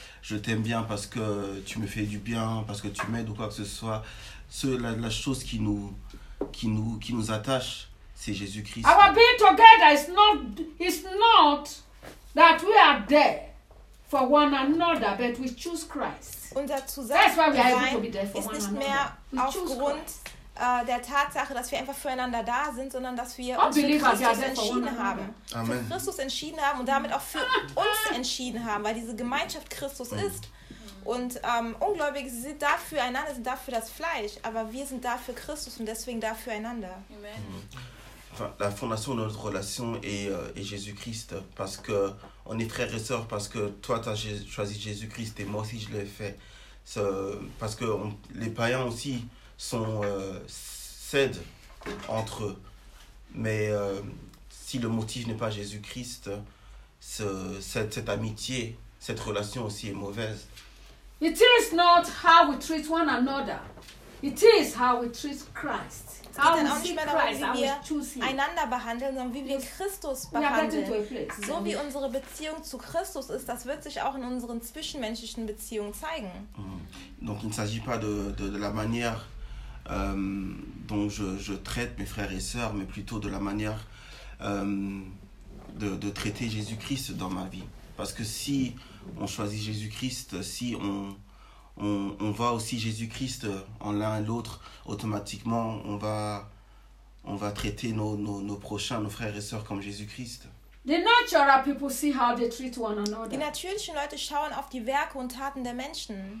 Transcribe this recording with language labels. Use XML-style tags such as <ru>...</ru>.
<fr>Je t'aime bien parce que tu me fais du bien, parce que tu m'aides ou quoi que ce soit. La chose qui nous attache, c'est Jésus-Christ.</fr> <en>Our being together is not that we are there for one another, but we choose Christ.</en> <de>Unser Zusammensein ist nicht mehr aufgrund der Tatsache, dass wir einfach füreinander da sind, sondern dass wir uns für Christus entschieden haben. Amen. Für Christus entschieden haben und damit auch für uns entschieden haben, weil diese Gemeinschaft Christus ist. Und Ungläubige sind dafür einander, sind dafür das Fleisch, aber wir sind dafür Christus und deswegen dafür einander. Amen.</de> <fr>La fondation de notre relation est Jésus-Christ, parce que on est frères et sœurs, parce que toi tu as choisi Jésus-Christ et moi aussi je l'ai fait. Parce que les païens aussi sont cèdent entre eux, mais si le motif n'est pas Jésus-Christ, cette amitié, cette relation aussi est mauvaise.</fr> <en>It is not how we treat one another. It is how we treat Christ. How we see Christ, how we choose him.</en> <de>Einander behandeln, sondern wie wir Christus behandeln. So wie unsere Beziehung zu Christus ist, das wird sich auch in unseren zwischenmenschlichen Beziehungen zeigen.</de> <fr>Donc il ne s'agit pas de la manière dont je traite mes frères et sœurs, mais plutôt de la manière de traiter Jésus-Christ dans ma vie. Parce que si on choisit Jésus-Christ, si on va aussi Jésus-Christ en l'un et l'autre, automatiquement on va traiter nos prochains, nos frères et sœurs comme Jésus-Christ.</fr> <en>The natural people see how they treat one another.</en> <de>Die natürlichen Leute schauen auf die Werke und Taten der Menschen.</de>